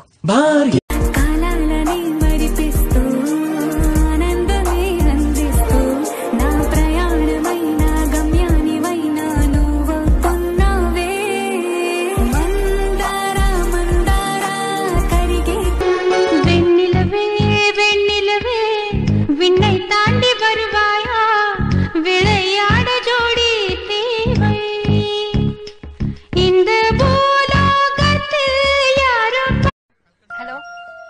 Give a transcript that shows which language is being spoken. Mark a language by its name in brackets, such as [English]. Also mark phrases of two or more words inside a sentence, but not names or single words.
[Telugu] కాలాలని మరిపిస్తూ ఆనందమే అందిస్తూ నా ప్రయాణమైన గమ్యానివైనా నువ్వవుతున్నావే. మందార మందార కరిగే వెన్నెలవే వెన్నెలవే [Tamil] விண்ணை தாண்டி வருவாயா விளையாட ஜோடி தேவை இந்த பூலோகத்தில் யாரும். [Telugu] హలో